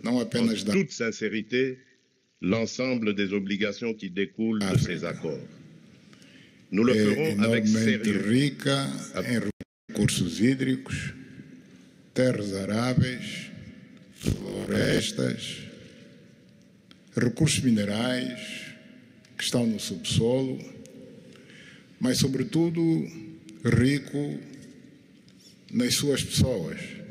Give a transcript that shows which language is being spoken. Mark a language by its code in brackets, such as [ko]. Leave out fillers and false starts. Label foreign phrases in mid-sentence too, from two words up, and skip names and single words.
[pt] Não [fr] en [pt] apenas da [fr] toute sincérité l'ensemble des obligations qui découlent de ces accords. Nous le [pt] é [fr] ferons avec [pt] enormemente [fr] sérieux. [pt] rica em recursos hídricos, terras aráveis, florestas, recursos minerais que estão no subsolo, mas, sobretudo, rico nas suas pessoas,